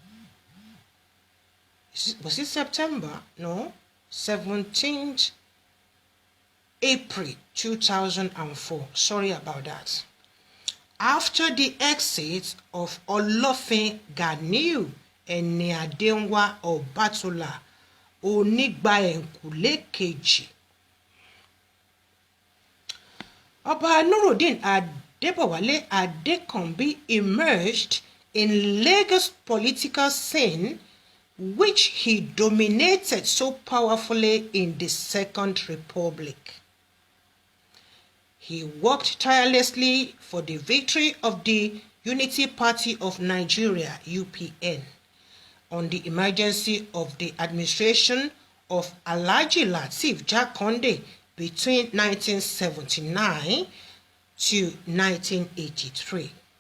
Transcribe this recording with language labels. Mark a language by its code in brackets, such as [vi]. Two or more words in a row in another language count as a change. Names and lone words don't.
[en] Was it September? No, 17th April 2004. Sorry about that. After the exit of Olofin Ganiu Eniadenwa Obatola Onigbaenkule Keji, Oba Nuruddin Adebowale Adekanbi emerged in Lagos political scene, which he dominated so powerfully in the Second Republic. He worked tirelessly for the victory of the Unity Party of Nigeria, UPN, on the emergency of the administration of Alhaji Lateef Jakonde between 1979 to 1983.